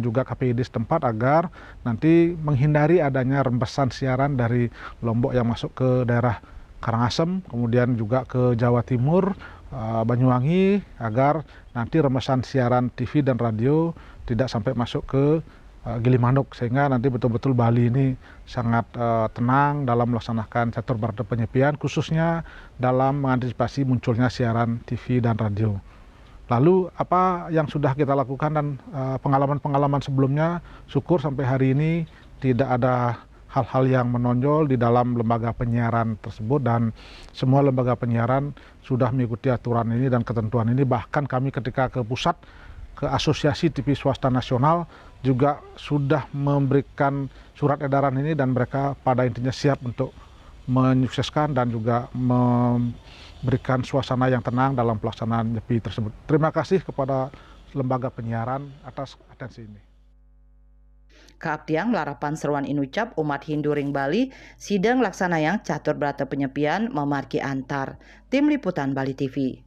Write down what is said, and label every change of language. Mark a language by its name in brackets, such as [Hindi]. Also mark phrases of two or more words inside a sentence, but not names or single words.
[Indonesian] juga KPID setempat agar nanti menghindari adanya rembesan siaran dari Lombok yang masuk ke daerah Karangasem, kemudian juga ke Jawa Timur, Banyuwangi, agar nanti rembesan siaran TV dan radio tidak sampai masuk ke Gilimanuk, sehingga nanti betul-betul Bali ini sangat tenang dalam melaksanakan catur berata penyepian, khususnya dalam mengantisipasi munculnya siaran TV dan radio. Lalu apa yang sudah kita lakukan dan pengalaman-pengalaman sebelumnya, syukur sampai hari ini tidak ada hal-hal yang menonjol di dalam lembaga penyiaran tersebut, dan semua lembaga penyiaran sudah mengikuti aturan ini dan ketentuan ini. Bahkan kami ketika ke pusat, ke Asosiasi TV Swasta Nasional juga sudah memberikan surat edaran ini, dan mereka pada intinya siap untuk menyukseskan dan juga memberikan suasana yang tenang dalam pelaksanaan nyepi tersebut. Terima kasih kepada lembaga penyiaran atas atensi ini. [Balinese] Kaabdiang larapan seruan inucap umat Hindu ring Bali sidang laksanayang catur berata penyepian memarki antar. [Indonesian] Tim Liputan Bali TV.